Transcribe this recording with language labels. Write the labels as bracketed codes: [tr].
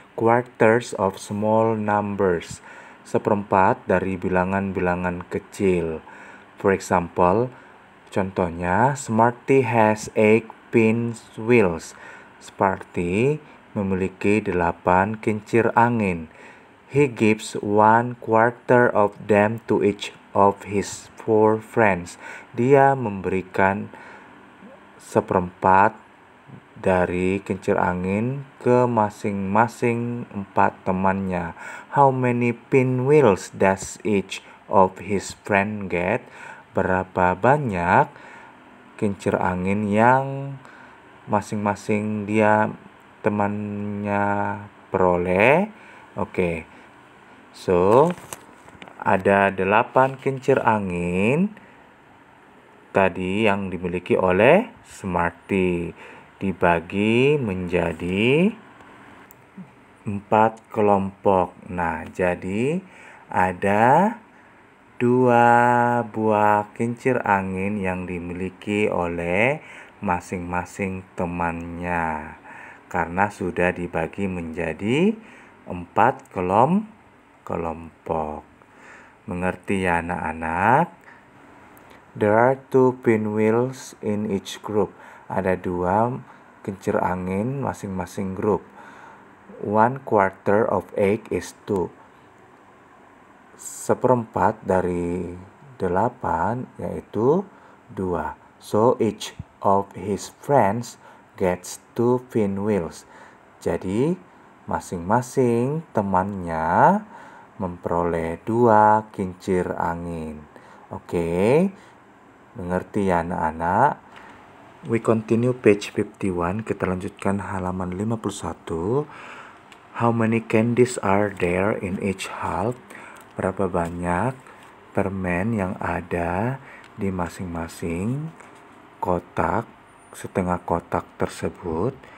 [en] Quarters of small numbers. [id] Seperempat dari bilangan-bilangan kecil. [en] For example, contohnya, Smarty has 8 pinwheels. [id] Smarty memiliki 8 kincir angin. [en] He gives 1/4 of them to each of his 4 friends. [id] Dia memberikan seperempat dari kincir angin ke masing-masing 4 temannya. [en] How many pinwheels does each of his friend get? [id] Berapa banyak kincir angin yang masing-masing temannya peroleh? Oke. So, ada 8 kincir angin tadi yang dimiliki oleh Smarty. Dibagi menjadi 4 kelompok. Nah, jadi ada 2 buah kincir angin yang dimiliki oleh masing-masing temannya. Karena sudah dibagi menjadi 4 kelompok. Mengerti ya anak-anak? [en] There are 2 pinwheels in each group. [id] Ada 2 kincir angin masing-masing grup. [en] 1/4 of 8 is 2. [id] Seperempat dari 8 yaitu 2. [en] So each of his friends gets 2 pinwheels. [id] Jadi masing-masing temannya memperoleh 2 kincir angin. Oke, mengerti ya anak-anak? [en] We continue page 51. [id] Kita lanjutkan halaman 51. [en] How many candies are there in each half? [id] Berapa banyak permen yang ada di masing-masing kotak, setengah kotak tersebut?